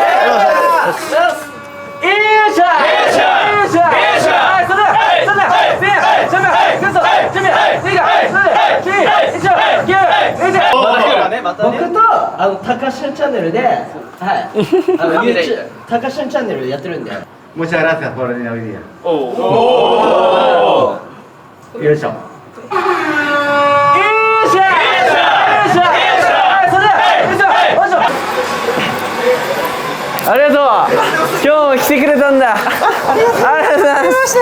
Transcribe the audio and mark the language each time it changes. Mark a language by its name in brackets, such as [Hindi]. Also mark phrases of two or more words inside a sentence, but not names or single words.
[Japanese] 僕とタカシュンチャンネルで、はい、タカシュンチャンネルやってるんで。 [Spanish] Muchas gracias por venir hoy día. [Japanese] よいしょ。ありがとう。今日来てくれたんだ。ありがとうございます。